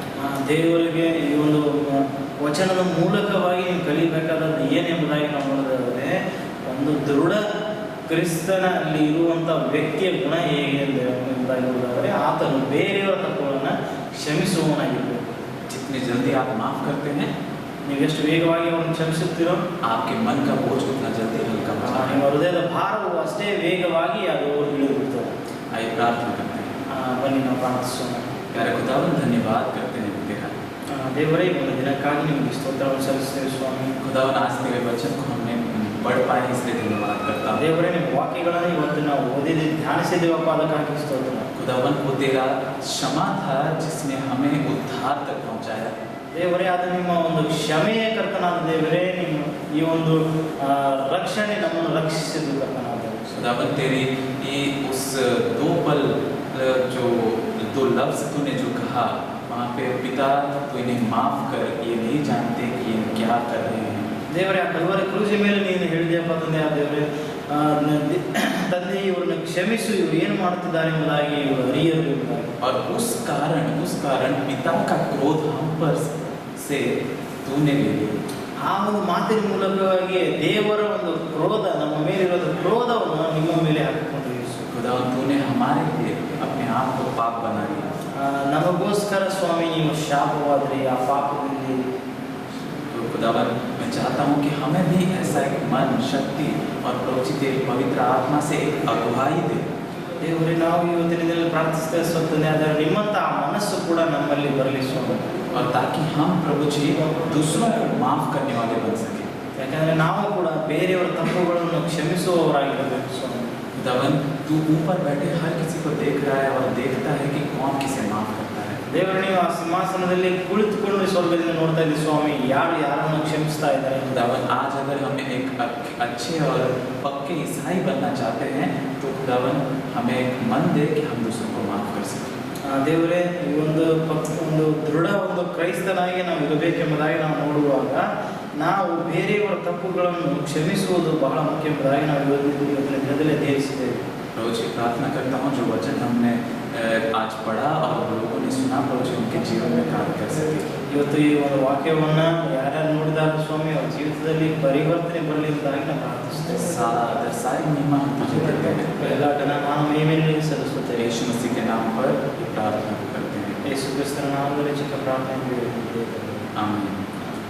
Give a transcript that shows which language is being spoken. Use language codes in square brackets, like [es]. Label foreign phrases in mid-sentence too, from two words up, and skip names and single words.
[kn] ದೇವರಿಗೆ ಈ ಒಂದು ವಚನದ ಮೂಲಕವಾಗಿ ನೀವು ಕಲಿಬೇಕಾದದ್ದು ಏನೆಂಬುದಾಗಿ ನಾವು ನೋಡೋದಾದರೆ, ಒಂದು ದೃಢ ಕ್ರಿಸ್ತನಲ್ಲಿ ಇರುವಂಥ ವ್ಯಕ್ತಿಯ ಗುಣ ಹೇಗೆ ಎಂಬುದಾಗಿ ನೋಡೋದಾದರೆ ಆತನು ಬೇರೆಯವರ ತಪ್ಪುಗಳನ್ನು ಕ್ಷಮಿಸುವವನಾಗಿರಬೇಕು. [hi] जितनी जल्दी आप माफ करते हैं, [kn] ನೀವು ಎಷ್ಟು ವೇಗವಾಗಿ ಅವರನ್ನು ಕ್ಷಮಿಸುತ್ತೀರೋ [hi] आपके मन का बोझ उतना जल्दी हल्का हो जाता है. [kn] ನಿಮ್ಮ ಹೃದಯದ ಭಾರವು ಅಷ್ಟೇ ವೇಗವಾಗಿ ಅದು ಇಳಿದುಬಿಡ್ತದೆ. [hi] आइए प्रार्थना करते हैं. [kn] ಬನ್ನಿ ನಾವು ಪ್ರಾರ್ಥಿಸೋಣ. [hi] प्यारे खुदावन धन्यवाद करते हैं तेरा. [kn] ದೇವರೇ, ಒಂದು ದಿನಕ್ಕಾಗಿ ನಿಮಗೆ ಸ್ತೋತ್ರವನ್ನು ಸಲ್ಲಿಸ್ತೇವೆ ಸ್ವಾಮಿ. [hi] खुदावन आज तेरे वचन को हमने पढ़ पाए इसलिए धन्यवाद करता हूँ. [kn] ದೇವರೇ, ನಿಮ್ಮ ವಾಕ್ಯಗಳನ್ನು ಇವತ್ತು ನಾವು ಓದಿದ ಧ್ಯಾನಿಸಿದ್ದೇವಪ್ಪ, ಅದಕ್ಕಾಗಿ ಸ್ತೋತ್ರ. [hi] खुदावन को तेरा क्षमा था जिसने हमें उद्धार तक पहुँचाया. [kn] ದೇವರೇ, ಅದು ನಿಮ್ಮ ಒಂದು ಕ್ಷಮೆಯ ಕರ್ತನಾದ ದೇವರೇ, ನಿಮ್ಮ ಈ ಒಂದು ರಕ್ಷಣೆ ನಮ್ಮನ್ನು ರಕ್ಷಿಸಿದ್ದು ಕರ್ತನಾದ. [hi] खुदावन तेरी ये उस दो पल जो दो लफ्ज तूने जो कहा वहाँ पे पिता तो इन्हें माफ कर, ये नहीं जानते कि ये क्या कर रहे हैं. [kn] ದೇವರೇ, ಆ ಕಲ್ವಾರಿ ಕ್ರೂಜಿ ಮೇಲೆ ನೀನು ಹೇಳಿದೆಯಪ್ಪ ತಂದೆ. ಆ ದೇವರೇ, ತಂದೆ ಇವ್ರನ್ನ ಕ್ಷಮಿಸು, ಇವರು ಏನು ಮಾಡುತ್ತಿದ್ದಾರೆ ಎಂಬುದಾಗಿ ಇವರು ಅರಿಯರು ಎಂಬುದಾಗಿ. [hi] और उस कारण पिता का क्रोध हम पर से तूने ले लिया. [kn] ಆ ಒಂದು ಮಾತಿನ ಮೂಲಕವಾಗಿ ದೇವರ ಒಂದು ಕ್ರೋಧ, ನಮ್ಮ ಮೇಲಿರೋದ ಕ್ರೋಧವನ್ನು ನಿಮ್ಮ ಮೇಲೆ ಹಾಕಿಕೊಂಡು ಯೇಸು. [hi] खुदावन तूने हमारे लिए अपने आप को पाप बना लिया. [kn] ನಮಗೋಸ್ಕರ ಸ್ವಾಮಿ ನೀವು ಶಾಪವಾದ್ರಿ ಆ ಪಾಪದಲ್ಲಿ. [hi] तो खुदावन मैं चाहता हूँ कि हमें भी ऐसा एक मन, शक्ति और प्रभु तेरी पवित्र आत्मा से एक अगुवाई दे. [kn] ದೇವರೇ, ನಾವು ಇವತ್ತಿನ ದಿನದಲ್ಲಿ ಪ್ರಾರ್ಥಿಸ್ತೇವೆ ಸ್ವತಂತ್ರ, ಆದರೆ ನಿಮ್ಮಂಥ ಆ ಮನಸ್ಸು ಕೂಡ ನಮ್ಮಲ್ಲಿ ಬರಲಿ ಸ್ವಾಮಿ. [hi] और ताकि हम प्रभु जी दूसरों को माफ करने वाले बन सके. [kn] ಯಾಕಂದರೆ ನಾವು ಕೂಡ ಬೇರೆಯವರ ತಪ್ಪುಗಳನ್ನು ಕ್ಷಮಿಸುವವರಾಗಿರಬೇಕು ಸ್ವಾಮಿ. [hi] खुदावन तू ऊपर बैठे हर किसी को देख रहा है और देखता है कि कौन किसे माफ करता है. [kn] ದೇವರು, ನೀವು ಆ ಸಿಂಹಾಸನದಲ್ಲಿ ಕುಳಿತುಕೊಂಡು ಸ್ವರ್ಗದಿಂದ ನೋಡ್ತಾ ಇದ್ದೀವಿ ಸ್ವಾಮಿ, ಯಾರು ಯಾರನ್ನು ಕ್ಷಮಿಸ್ತಾ ಇದ್ದಾರೆ. [hi] खुदावन आज अगर हम एक अच्छे और पक्के ईसाई बनना चाहते हैं तो खुदावन हमें एक मन दे कि हम दूसरों को माफ कर सकें. [kn] ದೇವರೇ, ಈ ಒಂದು ದೃಢ ಒಂದು ಕ್ರೈಸ್ತನಾಗಿ ನಾವು ಇರಬೇಕೆಂಬುದಾಗಿ ನಾವು ನೋಡುವಾಗ ನಾವು ಬೇರೆಯವರ ತಪ್ಪುಗಳನ್ನು ಕ್ಷಮಿಸುವುದು ಬಹಳ ಮುಖ್ಯ ಎಂಬುದಾಗಿ ನಾವು ಇವತ್ತಿನ ದಿನದಲ್ಲಿ ಅಧ್ಯಯಿಸಿದ್ದೇವೆ. [hi] प्रभु जी प्रार्थना करता हूँ जो वचन हमने आज पढ़ा और लोगों ने सुना, प्रभु जी उनके जीवन में कार्य कर सके. [kn] ಇವತ್ತು ಈ ಒಂದು ವಾಕ್ಯವನ್ನು ಯಾರ್ಯಾರು ನೋಡಿದಾಗ ಸ್ವಾಮಿ ಅವ್ರ ಜೀವಿತದಲ್ಲಿ ಪರಿವರ್ತನೆ ಬರಲಿ ಎಂಬುದಾಗಿ ನಾವು ಪ್ರಾರ್ಥಿಸ್ತೇವೆ. [hi] सारी महिमा हम तुझे देते हैं. [kn] ಎಲ್ಲ ಘನ ನಾನು ಮಹಿಮೆಯನ್ನು ಸಲ್ಲಿಸುತ್ತೇವೆ. [hi] यीशु मसीह के नाम पर प्रार्थना करते हैं. [kn] ಯೇಸು ಕ್ರಿಸ್ತನ ನಾಮದಲ್ಲಿ ಚಿಕ್ಕ ಪ್ರಾರ್ಥನೆ. [hi] आमीन.